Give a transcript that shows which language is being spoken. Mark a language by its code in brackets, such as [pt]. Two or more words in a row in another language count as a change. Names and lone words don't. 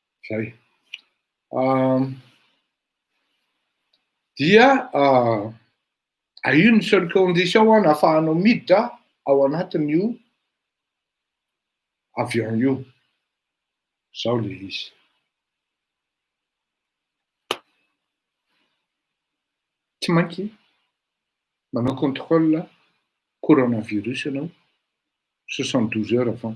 [mg] Zay. Dia [fr] à une seule condition [mg] ahafahanao miditra ao anatin'io avion io. Zao le izy. Tsy maintsy manao [fr] contrôle coronavirus [mg] ianao 72 [fr] heures avant.